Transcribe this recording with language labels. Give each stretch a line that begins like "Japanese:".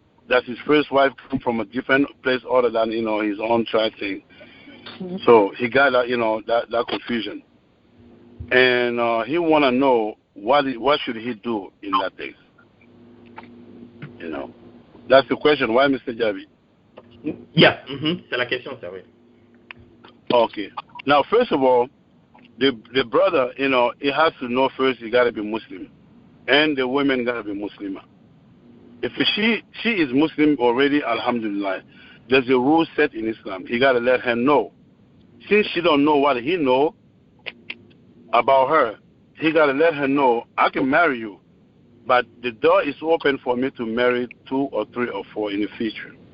English: That his first wife come from a different place other than, you know, his own tribe thing. So he got that, you know, that confusion, and he want to know what should he do in that case. You know, that's the question. Why, Mr. Javi?
French: Yeah, c'est la question, ça oui.
English: Okay. Now, first of all, the brother, you know, he has to know first he got to be Muslim, and the women got to be Muslim. If she is Muslim already, alhamdulillah, there's a rule set in Islam. He got to let her know. Since she don't know what he know about her, he got to let her know, I can marry you, but the door is open for me to marry 2 or 3 or 4 in the future.